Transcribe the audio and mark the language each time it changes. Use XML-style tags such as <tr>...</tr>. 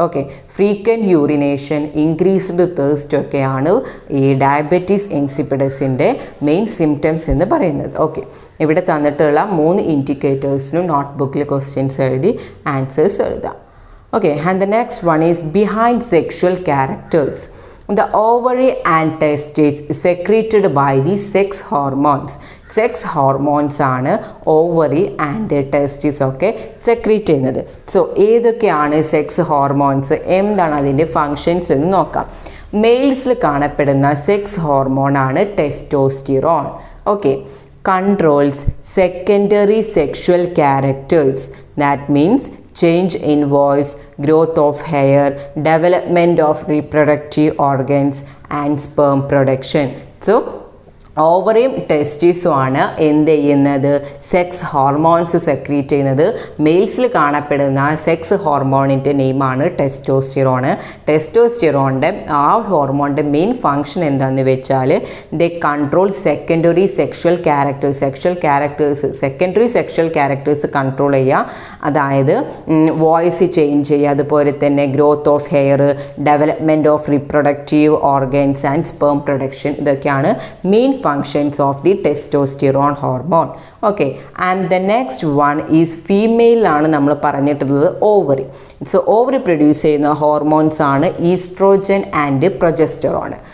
<ml>Okay, frequent urination, increased thirst ഒക്കെയാണ് ഈ diabetes ഇൻസിപ്പിഡസിൻ്റെ main symptoms എന്ന് പറയുന്നത്. ഓക്കെ, ഇവിടെ തന്നിട്ടുള്ള 3 ഇൻഡിക്കേറ്റേഴ്സിനും നോട്ട് ബുക്കിൽ ക്വസ്റ്റ്യൻസ് എഴുതി ആൻസേഴ്സ് എഴുതാം.</ml> <en>Okay, and the next one is behind sexual characters. The ovary and testes secreted by the sex hormones.</en> <ml>Sex hormones ആണ് ഓവറി ആൻഡ് ടെസ്റ്റിസ് ഒക്കെ സെക്രീറ്റ് ചെയ്യുന്നത്. സോ ഏതൊക്കെയാണ് സെക്സ് ഹോർമോൺസ്, എന്താണ് അതിൻ്റെ ഫങ്ഷൻസ് എന്ന് നോക്കാം. മെയിൽസിൽ കാണപ്പെടുന്ന സെക്സ് ഹോർമോണാണ് testosterone.</ml> <en>Okay, controls secondary sexual characters. That means change in voice, growth of hair, development of reproductive organs and sperm production.</en> <ml>So ഓവറിയും ടെസ്റ്റിസും ആണ് എന്ത് ചെയ്യുന്നത്, സെക്സ് ഹോർമോൺസ് സെക്രീറ്റ് ചെയ്യുന്നത്. മെയിൽസിൽ കാണപ്പെടുന്ന സെക്സ് ഹോർമോണിൻ്റെ നെയിമാണ് ടെസ്റ്റോസ്റ്റിറോണ്. ടെസ്റ്റോസ്റ്റിറോണിൻ്റെ ആ ഹോർമോണിൻ്റെ മെയിൻ ഫങ്ഷൻ എന്താണെന്ന് വെച്ചാൽ</ml> <en>they control secondary sexual characters</en> <ml>secondary sexual characters control ചെയ്യുക. അതായത് വോയിസ് ചേഞ്ച് ചെയ്യുക, അതുപോലെ തന്നെ</ml> <en>Growth of hair, development of reproductive organs and sperm production.</en> <ml>ഇതൊക്കെയാണ് main</ml> <en>functions of the testosterone hormone. Okay, and the next one is female</en> <ml>ആണ് നമ്മൾ പറഞ്ഞിട്ടുള്ളത്</ml> <en>Ovary.</en> <ml>So ovary produce ചെയ്യുന്ന ഹോർമോൺസ് ആണ് ഈസ്ട്രോജൻ ആൻഡ് പ്രൊജസ്റ്ററോൺ.</ml>